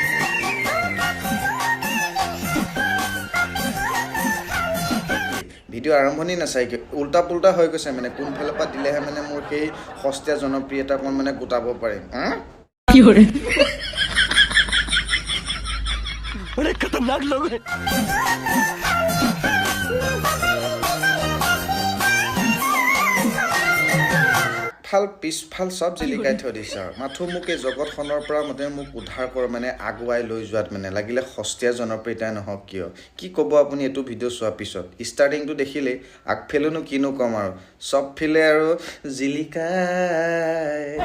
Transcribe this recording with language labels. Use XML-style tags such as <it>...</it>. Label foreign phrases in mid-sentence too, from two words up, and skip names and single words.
<as>ভিডিঅ' আৰম্ভণি নাচাই উল্টা পুল্টা হৈ গৈছে মানে কোনফালৰ পৰা দিলেহে মানে মোৰ সেই সস্তীয়া জনপ্ৰিয়তা অকণ মানে গোটাব পাৰিম</as> <hi>बड़े खतरनाक लोग हैं।</hi> <as>পিছফাল সব জিলিকাই থৈ দিছে আৰু মাথো মোক এই জগতখনৰ পৰা মতে মোক উদ্ধাৰ কৰ মানে আগুৱাই লৈ যোৱাত মানে লাগিলে সস্তীয়া জনপ্ৰিয়তা নহওক কিয় কি ক'ব আপুনি এইটো ভিডিঅ' চোৱাৰ পিছত ষ্টাৰ্টিংটো দেখিলেই আগফালেনো কিনো ক'ম আৰু চব ফিলে আৰু জিলিকাই</as>